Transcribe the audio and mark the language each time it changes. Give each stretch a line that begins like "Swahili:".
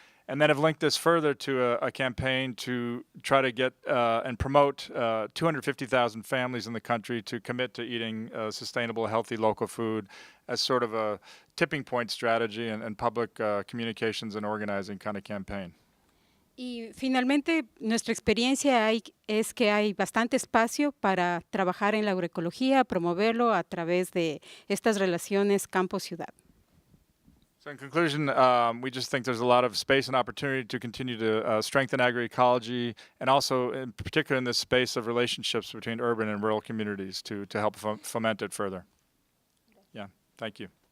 English: And then have linked this further to a campaign to try to get and promote 250,000 families in the country to commit to eating sustainable, healthy local food as sort of a tipping point strategy and public communications and organizing kind of campaign.
Spanish: Y finalmente, nuestra experiencia es que hay bastante espacio para trabajar en la agroecología, promoverlo a través de estas relaciones campo-ciudad.
English: So in conclusion, we just think there's a lot of space and opportunity to continue to strengthen agroecology, and also in particular in this space of relationships between urban and rural communities to help foment it further. Yeah, thank you.